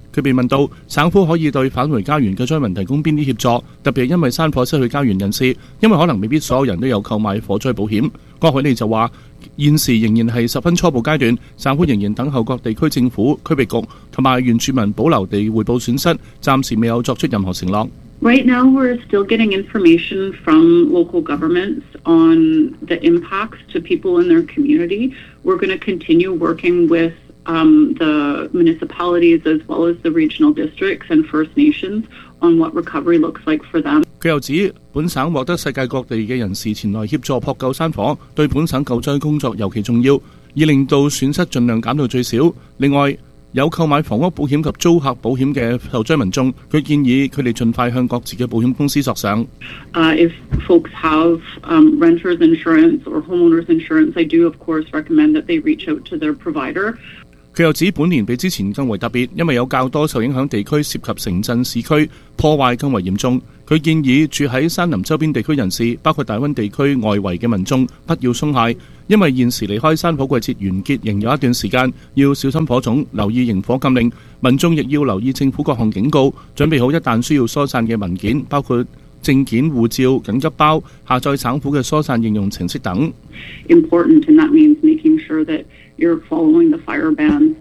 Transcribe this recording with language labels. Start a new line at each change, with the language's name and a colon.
Chinese: 他被问到省府可以对返回家园的灾民提供哪些协助，特别因为山火失去家园人士，因为可能未必所有人都有购买火灾保险。郭海利就说，现时仍然是十分初步阶段，省府仍然等候各地区政府、区域局和原住民保留地汇报损失，暂时未有作出任何承诺。
English: Right now, we're still getting information from local governments on the impacts to people in their community. We're going to continue working with the municipalities as well as the regional districts and First Nations on what recovery looks like for them.
Chinese: 他又指本省获得世界各地的人士前来协助扑救山火，对本省救灾工作尤其重要，以令到损失尽量减到最少。另外，有购买房屋保险及租客保险的受灾民众，他建议他们尽快向各自的保险公司索偿。
English: If folks have renter's insurance or homeowner's insurance, I do of course recommend that they reach out to their provider.
Chinese: 他又指本年比之前更为特别，因为有较多受影响地区涉及城镇市区，破坏更为严重。他建议住在山林周边地区人士，包括大温地区外围的民众，不要松懈，因为现时离开山火季节完结仍有一段时间，要小心火种，留意萤火禁令。民众亦要留意政府各项警告，准备好一旦需要疏散的文件，包括证件、护照、紧急包，下载省府的疏散应用程式等。
English: Important, and that means making sure that you're following the fire ban.